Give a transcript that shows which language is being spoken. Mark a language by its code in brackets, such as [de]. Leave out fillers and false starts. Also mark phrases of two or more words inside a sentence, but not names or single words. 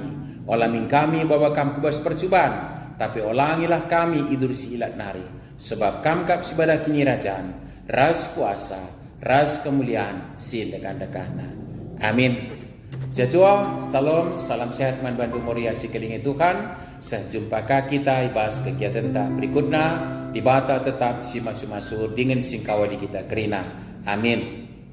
[btx] Olamin kami bawa kam kubas percubaan, tapi olangilah kami idur si ilat nari. Sebab kam kap sibada kini rajaan, ras kuasa, ras kemuliaan, si dekan-dekana. Amin. Jajua, salam sehat man bandu moria si kelingi Tuhan. Sejumpa kita ibas kegiatan tak berikutnya. Dibata tetap si masuk-masuk dengan singkawali kita kerina. Amin.